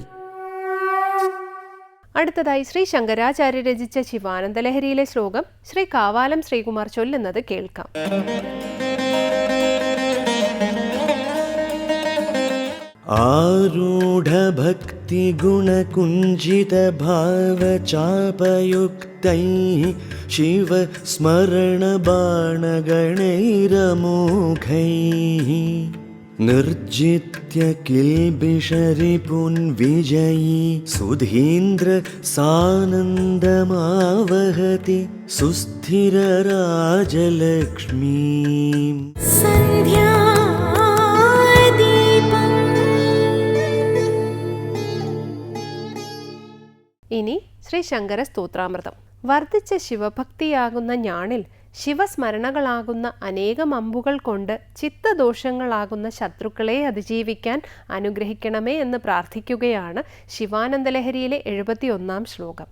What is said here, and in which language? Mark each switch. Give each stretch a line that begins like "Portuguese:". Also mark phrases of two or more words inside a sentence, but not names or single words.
Malayalam: അടുത്തതായി ശ്രീ ശങ്കരാചാര്യ രചിച്ച ശിവാനന്ദലഹരിയിലെ ശ്ലോകം ശ്രീ കാവാലം ശ്രീകുമാർ ചൊല്ലുന്നത് കേൾക്കാം.
Sanskrit: ആരൂഢഭക്തിഗുണകുञ्जितभावचापयुक्तैः शिवस्मरणबाणगणैरमोघैः निर्जित्य किल्बिषरिपुन् विजयी सुधीन्द्र सानन्दमावहति सुस्थिरराजलक्ष्मीम्.
Malayalam: ഇനി ശ്രീ ശങ്കര സ്തോത്രാമൃതം. വർദ്ധിച്ച ശിവഭക്തിയാകുന്ന ഞാണിൽ ശിവസ്മരണകളാകുന്ന അനേകം അമ്പുകൾ കൊണ്ട് ചിത്തദോഷങ്ങളാകുന്ന ശത്രുക്കളെ അതിജീവിക്കാൻ അനുഗ്രഹിക്കണമേ എന്ന് പ്രാർത്ഥിക്കുകയാണ് ശിവാനന്ദലഹരിയിലെ 71ാം ശ്ലോകം.